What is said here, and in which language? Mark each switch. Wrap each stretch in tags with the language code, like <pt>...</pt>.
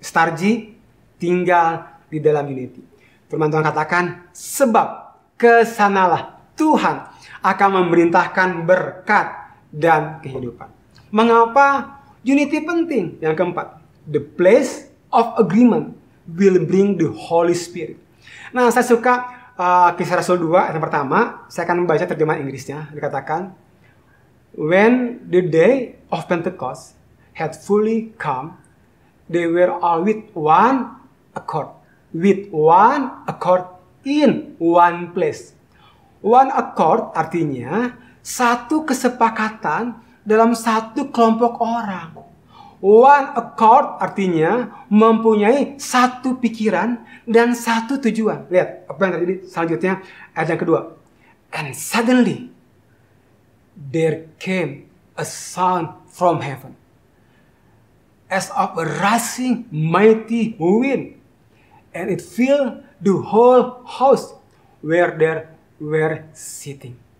<id>Starji tinggal di dalam unity. Firman Tuhan katakan, sebab kesanalah Tuhan akan memerintahkan berkat dan kehidupan. Mengapa unity penting? Yang keempat,</id> <en>the place of agreement will bring the Holy Spirit.</en> <id>Nah, saya suka Kisah Rasul 2 yang pertama. Saya akan membaca terjemahan Inggrisnya.</id> <en>Dikatakan, when the day of Pentecost had fully come, they were all with one accord. With one accord in one place.</en> <id>One accord artinya satu kesepakatan dalam satu kelompok orang. One accord artinya mempunyai satu pikiran dan satu tujuan. Lihat apa yang terjadi selanjutnya, ayat yang kedua.</id> <en>And suddenly there came a sound from heaven as of a rushing mighty wind. And it filled the whole house where they were sitting.</en>